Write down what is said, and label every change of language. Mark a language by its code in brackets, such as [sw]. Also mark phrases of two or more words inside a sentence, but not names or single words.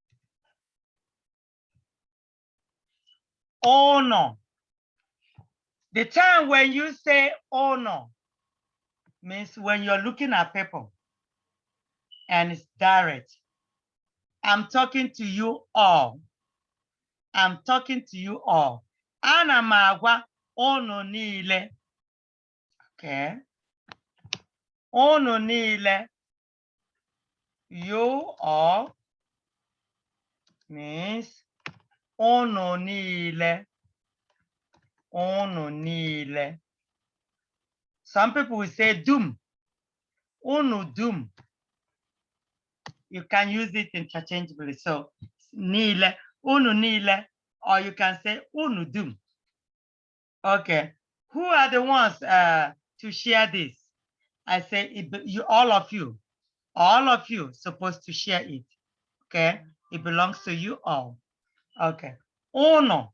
[en] Oh no. The time when you say oh no means when you're looking at people and it's direct. I'm talking to you all. I'm talking to you all. [ig] Ana m agwa unu niile. Okay. Unu niile. [en] You all means [ig] unu niile. Unu niile. [en] Some people will say dum. [ig] Unu dum. [en] You can use it interchangeably. [ig] So niile, unu niile, [en] or you can say [ig] unu dum. [en] Okay. Who are the ones to share this? I say you, all of you supposed to share it. Okay. It belongs to you all. Okay. [ig] Uno.